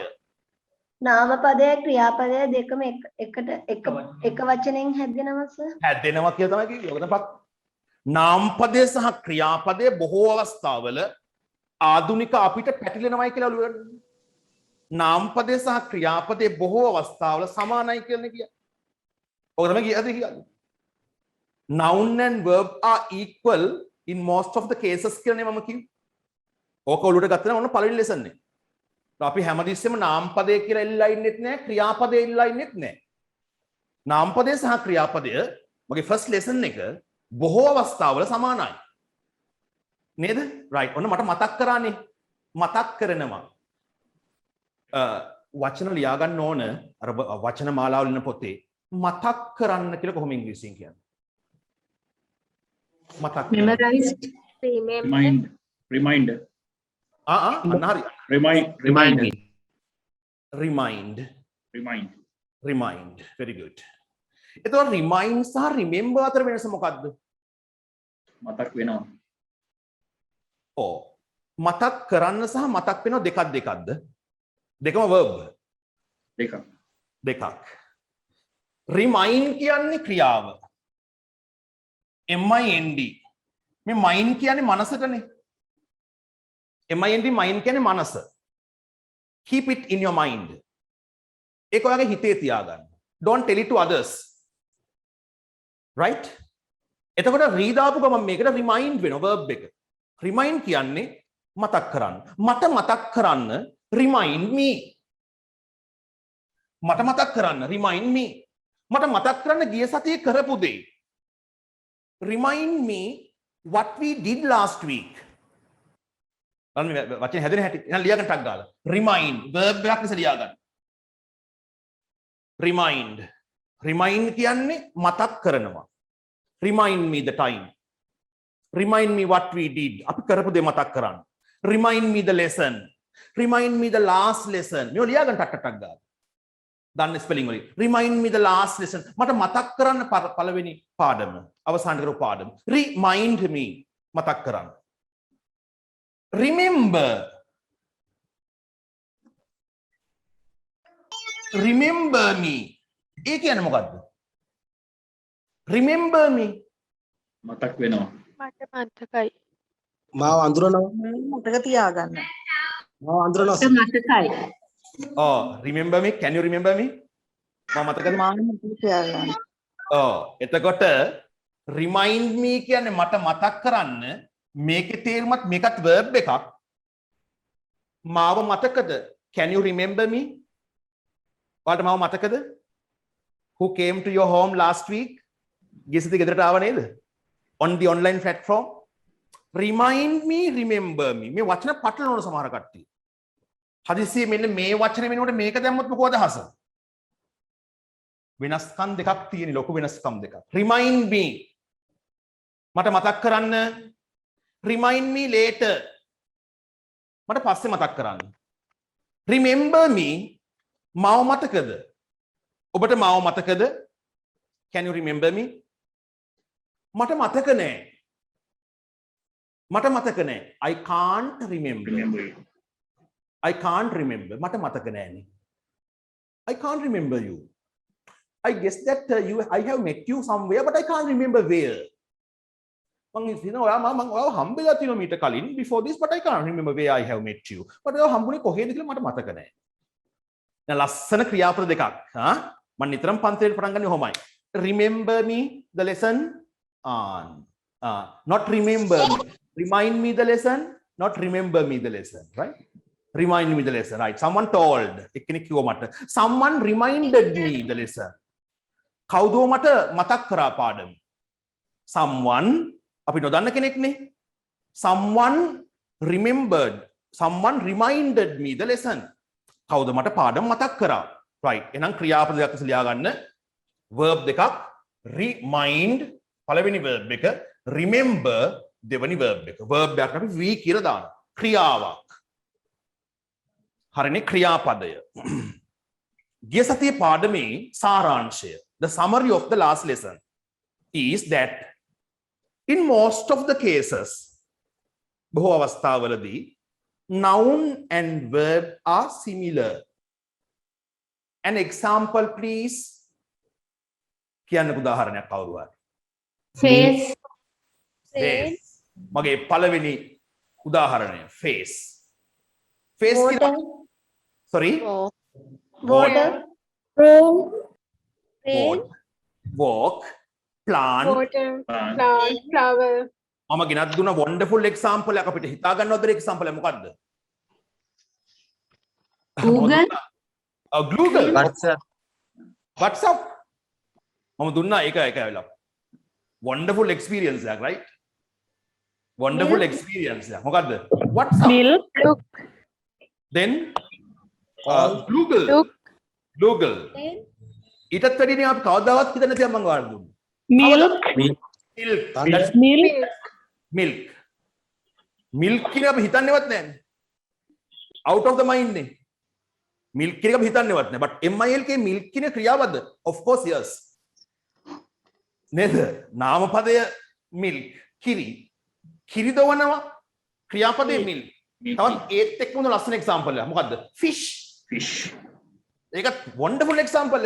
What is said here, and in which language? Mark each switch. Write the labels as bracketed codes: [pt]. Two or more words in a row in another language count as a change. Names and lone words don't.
[si] නාමපදය ක්‍රියාපදය දෙකම එක වචනෙන් හැදෙනවා සර්. හැදෙනවා කියලා තමයි කිව්වේ. ඔකටපත් නාමපදය සහ ක්‍රියාපදය බොහෝ අවස්ථාවල ආධුනික අපිට පැටලෙනවයි කියලා ඔළුව ගන්න. නාමපදය සහ ක්‍රියාපදය බොහෝ අවස්ථාවල සමානයි කියලා කියන්නේ. ඔක තමයි කියන්නේ. [en] Noun and verb are equal in most of the cases [si] කියලානේ මම කිව්වේ. ඕක ඔළුවට ගත්තා නම් ඔන්න පළවෙනි ලෙසන් එක. අපි හැමදෙස්සෙම නාමපදය කියලා ඉල්ලලා ඉන්නෙත් නැහැ ක්‍රියාපදය ඉල්ලලා ඉන්නෙත් නැහැ. නාමපදය සහ ක්‍රියාපදය මගේ [en] first lesson [si] එක බොහෝ අවස්ථාවල සමානයි. නේද? රයිට්. ඔන්න මට මතක් කරානේ. මතක් කරනවා. වචන ලියා ගන්න ඕන අර වචන මාලාවල ඉන්න පොතේ මතක් කරන්න කියලා කොහොම ඉංග්‍රීසියෙන් කියන්නේ? මතක් memorized remind අන්න හරි. [en] remind very good. [si] එතකොට remind සහ remember අතර වෙනස මොකද්ද? මතක් වෙනවා. ඔව්. මතක් කරන්න සහ මතක් වෙනවා දෙකක්ද? දෙකම verb. දෙකක්. remind කියන්නේ ක්‍රියාව. mind. මේ mind කියන්නේ මනසටනේ. mind කියන්නේ මනස. [en] Keep it in your mind. [si] ඒක ඔයාගේ හිතේ තියාගන්න. [en] Don't tell it to others. Right? [si] එතකොට read ආපු ගමන් මේකට remind වෙනවා verb එක. Remind කියන්නේ මතක් කරන්න. මට මතක් කරන්න [en] remind me. [si] මට මතක් කරන්න [en] remind me. [si] මට මතක් කරන්න ගිය සතියේ කරපු දේ. [en] Remind me what we did last week. [si] වචන හැදෙන හැටි එහෙනම් ලියා ගන්න ටක් ගාලා. Remind verb එකක් නිසා ලියා ගන්න. Remind කියන්නේ මතක් කරනවා. [en] Remind me the time. Remind me what we did. [si] අපි කරපු දේ මතක් කරන්න. [en] Remind me the lesson. Remind me the last lesson. [si] මේ ලියා ගන්න ටක් ගාලා. දන්න ස්පෙලිං වලින්. [en] Remind me the last lesson. [si] මට මතක් කරන්න පළවෙනි පාඩම. අවසන් කරපු පාඩම. [en] Remind me [si] මතක් කරන්න. [en] Remember me. [si] ඒ කියන්නේ මොකද්ද? Remember me. මතක් වෙනවා. මට මතකයි. මාව අඳුරනවා. මතක තියාගන්න. මාව අඳුරනවා. මතකයි. [en] Oh, remember me? Can you remember me? [si] මම මතකද? මම මතක තියාගන්න. එතකොට [en] remind me [si] කියන්නේ මට මතක් කරන්න මේකේ තේරුමත් මේකත් verb එකක්. මාව මතකද? [en] Can you remember me? [si] ඔයාලට මාව මතකද? [en] Who came to your home last week? [si] ගියසති ගෙදරට ආව නේද? [en] On the online platform. Remind me, remember me. [si] මේ වචන පටලවන සමහර කට්ටිය. හදිස්සියේ මෙන්න මේ වචනේ වෙනකොට මේක දැම්මොත් මොකද අදහස? වෙනස්කම් දෙකක් තියෙන ලොකු වෙනස්කම් දෙකක්. [en] Remind me. [si] මට මතක් කරන්න. [en] Remind me later. [si] මට පස්සේ මතක් කරන්න. [en] Remember me. [si] මාව මතකද? ඔබට මාව මතකද? [en] Can you remember me? [si] මට මතක නෑ. මට මතක නෑ. [en] I can't remember. I can't remember. [si] මට මතක නෑනේ. [en] I can't remember you. I guess that I have met you somewhere, but I can't remember where. [si] මං හිතනවා ඔයාව හම්බෙලා තියෙනවා මීට කලින් [en] before this, but I can't remember where I have met you. [si] but ඔයාව හම්බුනේ කොහෙද කියලා මට මතක නෑ. දැන් ලස්සන ක්‍රියාපද දෙකක්. මම නිතරම පන්තියේ පටන් ගන්නේ ඔහොමයි. [en] Remember me the lesson on. Not remember me. Remind me the lesson, not remember me the lesson, right? Remind me the lesson, right? Someone told. [si] එක්කෙනෙක් කිව්වා මට. [en] Someone reminded me the lesson. [si] කවුදෝ මට මතක් කරා පාඩම. Someone අපි නොදන්න කෙනෙක්නේ. [en] Someone remembered. Someone reminded me the lesson. [si] කවුද මට පාඩම මතක් කරා. right. එහෙනම් ක්‍රියාපද දෙකක් ලියා ගන්න. verb දෙකක්. remind පළවෙනි verb එක. remember දෙවනි verb එක. verb එකක් අපි we කියලා දානවා. ක්‍රියාවක්. හරිනේ ක්‍රියාපදය. ගිය සතියේ පාඩමේ සාරාංශය, [en] the summary of the last lesson is that in most of the cases, [si] බොහෝ අවස්ථාවලදී [en] noun and verb are similar. An example please. [si] කියන්නකෝ උදාහරණයක් කවුරු හරි. face face. මගේ පළවෙනි උදාහරණය face. face water sorry [en] water rain rain walk plant water plant flower [si] මම ගෙනත් දුන්න [en] wonderful example [si] එකක් අපිට හිතා ගන්නවද example එක මොකද්ද? Google Google WhatsApp. WhatsApp මම දුන්නා ඒක ඇවිල්ලා [en] wonderful experience [si] එකක් right? [en] wonderful experience [si] එකක් මොකද්ද? WhatsApp [en] milk look [si] then Google look Google ඊටත් වැඩිනේ අපි කවදාවත් හිතන්නේ නැති මම ඔයාලට දුන්නේ milk milk කියන අපි හිතන්නේවත් නැහැ [en] out of the mind [si] නේ milk කියන එක අපි හිතන්නේවත් නැහැ [en] but milk milk [si] කියන ක්‍රියාවද [en] of course yes [si] නේද නාමපදය milk කිරි දවනවා ක්‍රියාපදයේ milk තවත් ඒත් එක්කම ලස්සන example එකක් මොකද්ද fish ඒකත් [en] wonderful example